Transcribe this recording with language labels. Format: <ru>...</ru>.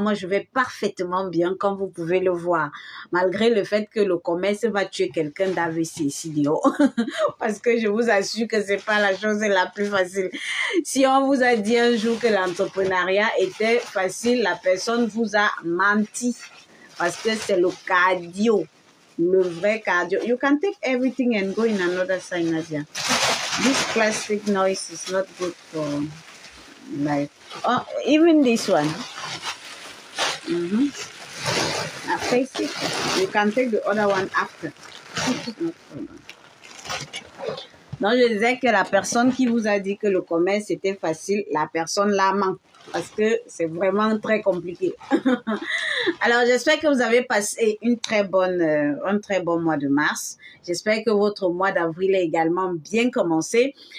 <fr>Moi, je vais parfaitement bien, comme vous pouvez le voir. Malgré le fait que le commerce va tuer quelqu'un d'AVC, idiot. Parce que je vous assure que c'est pas la chose la plus facile. Si on vous a dit un jour que l'entrepreneuriat était facile, la personne vous a menti. Parce que c'est le cardio. Le vrai cardio.</fr> <en>You can take everything and go in another side, Nadia. This plastic noise is not good for... Like, oh, even this one. Now face it. You can take the other one after. No problem.</en> <fr>Donc, je disais que la personne qui vous a dit que le commerce était facile, la personne la ment. Parce que c'est vraiment très compliqué. Alors, j'espère que vous avez passé un très bon mois de mars. J'espère que votre mois d'avril est également bien commencé.</fr>